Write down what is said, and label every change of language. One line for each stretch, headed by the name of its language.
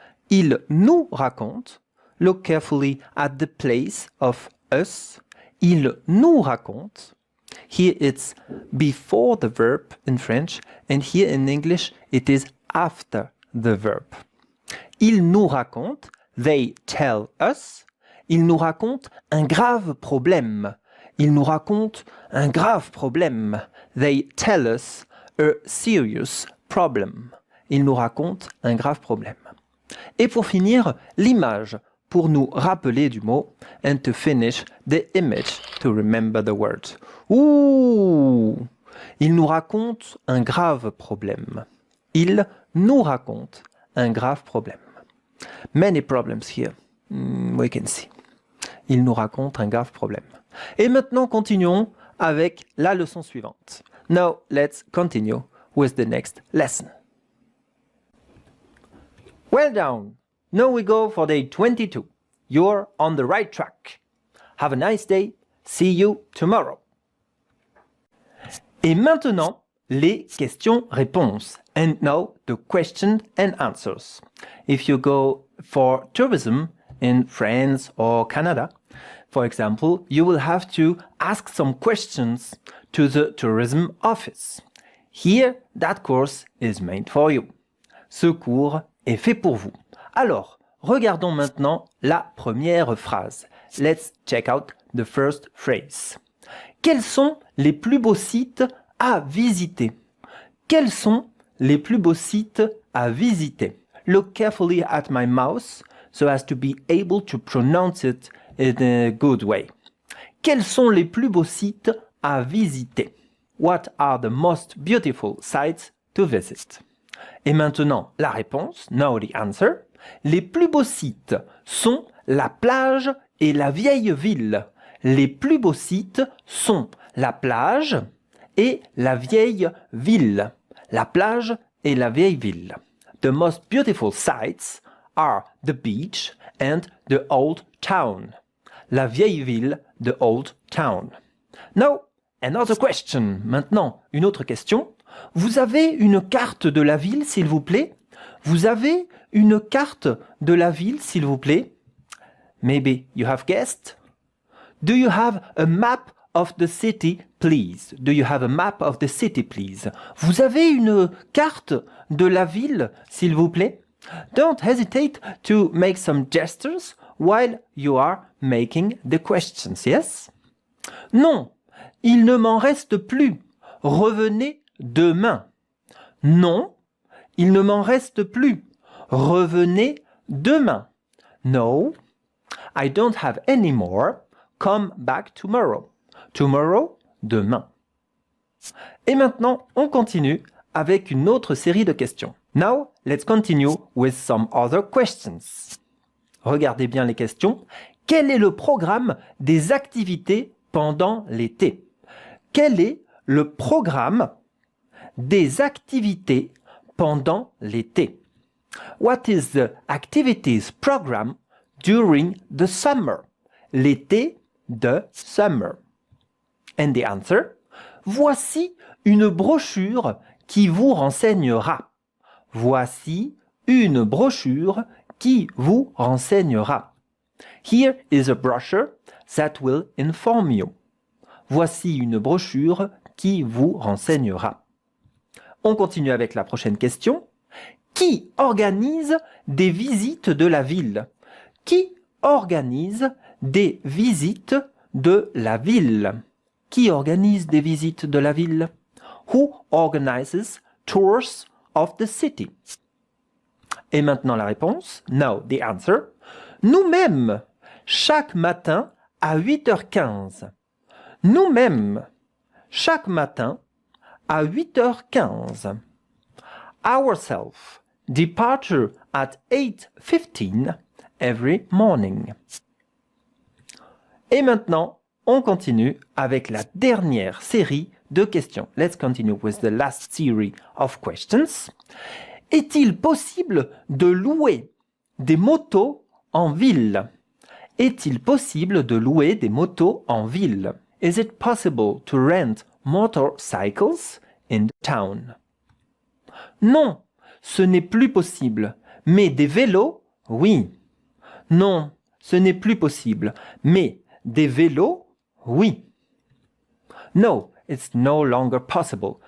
French: Ils nous racontent.
English: Look carefully at the place of us.
French: Ils nous racontent.
English: Here it's before the verb in French, and here in English it is after the verb.
French: Ils nous racontent,
English: they tell us.
French: Ils nous racontent un grave problème. Ils nous racontent un grave problème.
English: They tell us a serious problem.
French: Ils nous racontent un grave problème. Et pour finir, l'image pour nous rappeler du mot
English: and to finish the image to remember the word.
French: Ouh! Il nous raconte un grave problème. Il nous raconte un grave problème.
English: Many problems here. We can see.
French: Il nous raconte un grave problème. Et maintenant, continuons avec la leçon suivante.
English: Now, let's continue with the next lesson. Well done! Now we go for day 22. You're on the right track. Have a nice day. See you tomorrow.
French: Et maintenant, les questions-réponses.
English: And now the question and answers. If you go for tourism in France or Canada, for example, you will have to ask some questions to the tourism office. Here, that course is made for you.
French: Ce cours est fait pour vous. Alors, regardons maintenant la première phrase.
English: Let's check out the first phrase.
French: Quels sont les plus beaux sites à visiter? Quels sont les plus beaux sites à visiter?
English: Look carefully at my mouth so as to be able to pronounce it in a good way.
French: Quels sont les plus beaux sites à visiter?
English: What are the most beautiful sites to visit?
French: Et maintenant, la réponse,
English: now the answer.
French: Les plus beaux sites sont la plage et la vieille ville. Les plus beaux sites sont la plage et la vieille ville. La plage et la vieille ville.
English: The most beautiful sites are the beach and the old town.
French: La vieille ville,
English: the old town. Now, another question.
French: Maintenant, une autre question. Vous avez une carte de la ville, s'il vous plaît? Vous avez une carte de la ville, s'il vous plaît?
English: Maybe you have guessed. Do you have a map of the city, please? Do you have a map of the city, please?
French: Vous avez une carte de la ville, s'il vous plaît?
English: Don't hesitate to make some gestures while you are making the questions, yes?
French: Non, il ne m'en reste plus. Revenez demain. Non, il ne m'en reste plus. Revenez demain.
English: No, I don't have any more. Come back tomorrow. Tomorrow, demain.
French: Et maintenant, on continue avec une autre série de questions.
English: Now, let's continue with some other questions.
French: Regardez bien les questions. Quel est le programme des activités pendant l'été? Quel est le programme des activités pendant l'été?
English: What is the activities program during the summer?
French: L'été de
English: summer. And the answer?
French: Voici une brochure qui vous renseignera. Voici une brochure qui vous renseignera.
English: Here is a brochure that will inform you.
French: Voici une brochure qui vous renseignera. On continue avec la prochaine question. Qui organise des visites de la ville? Qui organise des visites de la ville? Qui organise des visites de la ville?
English: Who organizes tours of the city?
French: Et maintenant la réponse.
English: Now the answer.
French: Nous-mêmes, chaque matin à 8h15. Nous-mêmes, chaque matin à 8h15.
English: Ourselves, departure at 8:15 every morning.
French: Et maintenant, on continue avec la dernière série de questions.
English: Let's continue with the last series of questions.
French: Est-il possible de louer des motos en ville? Est-il possible de louer des motos en ville?
English: Is it possible to rent motorcycles in the town?
French: Non, ce n'est plus possible. Mais des vélos, oui. Non, ce n'est plus possible. Mais des vélos, oui.
English: No, it's no longer possible.